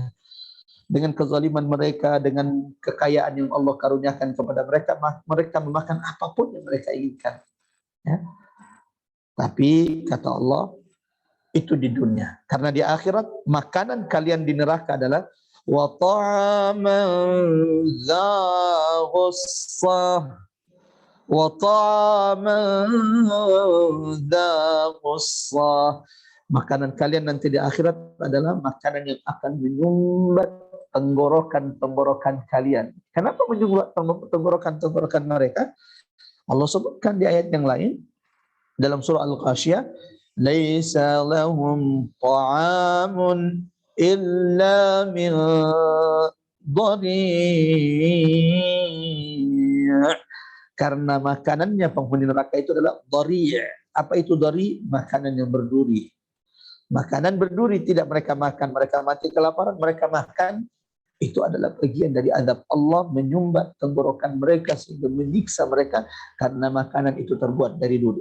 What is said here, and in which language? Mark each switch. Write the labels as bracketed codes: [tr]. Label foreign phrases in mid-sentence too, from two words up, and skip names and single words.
[id] Dengan kezaliman mereka, dengan kekayaan yang Allah karuniakan kepada mereka, mereka memakan apapun yang mereka inginkan. Ya. Tapi kata Allah, itu di dunia. Karena di akhirat, makanan kalian di neraka adalah [ar] وطعاما ذا غصة, وطعاما ذا غصة. [id] Makanan kalian nanti di akhirat adalah makanan yang akan menyumbat tenggorokan kalian. Kenapa menyumbat tenggorokan mereka? Allah sebutkan di ayat yang lain dalam surah Al-Ghasyiyah, [ar] ليس لهم طعام إلا من ضريع'. [id] Karena makanannya penghuni neraka itu adalah dhari'. Apa itu dhari'? Makanan yang berduri. Makanan berduri tidak mereka makan, mereka mati kelaparan, mereka makan. Itu adalah bagian dari azab Allah menyumbat tenggorokan mereka sehingga menyiksa mereka karena makanan itu terbuat dari duri.